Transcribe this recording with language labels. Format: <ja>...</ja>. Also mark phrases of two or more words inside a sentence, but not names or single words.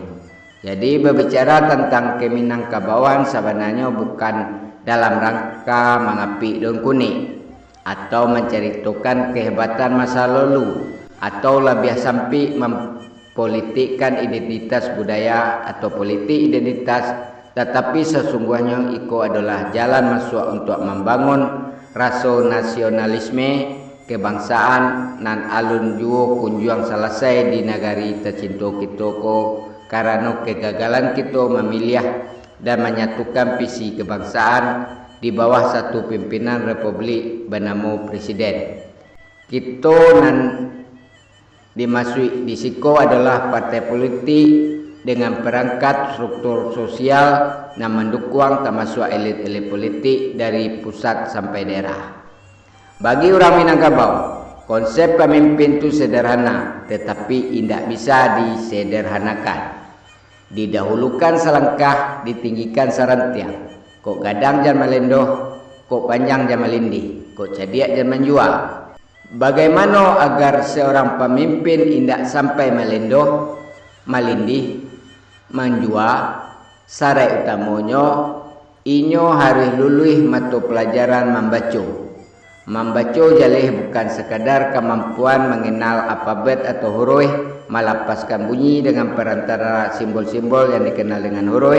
<id>Jadi berbicara tentang keminangkabauan sebenarnya bukan dalam rangka mengapik daun kuning atau menceritakan kehebatan masa lalu atau lebih sampai mempolitikkan identitas budaya atau politik identitas, tetapi sesungguhnya iko adalah jalan masuk untuk membangun rasa nasionalisme kebangsaan</id> <min>nan alun juo kunjuang</min> <id>selesai di negari tercinta kita ko, karena kegagalan kita memilih dan menyatukan visi kebangsaan di bawah satu pimpinan republik bernama presiden. Kita</id> <min>nan dimasuk di siko</min> <id>adalah partai politik dengan perangkat struktur sosial yang mendukung termasuk elit-elit politik dari pusat sampai daerah. Bagi orang Minangkabau, konsep pemimpin itu sederhana tetapi tidak bisa disederhanakan.</id> <min>Didahulukan selangkah, ditinggikan serantiang. Kok gadang jangan melendoh, kok panjang jangan melindih, kok cadiak jangan menjual.</min> <id>Bagaimana agar seorang pemimpin tidak sampai melendoh, melindih, menjual? Syarat utamanya, inyo harus lulus mata pelajaran membaca. Membaca jalih bukan sekadar kemampuan mengenal alfabet atau huruf, melapaskan bunyi dengan perantara simbol-simbol yang dikenal dengan huruf.</id>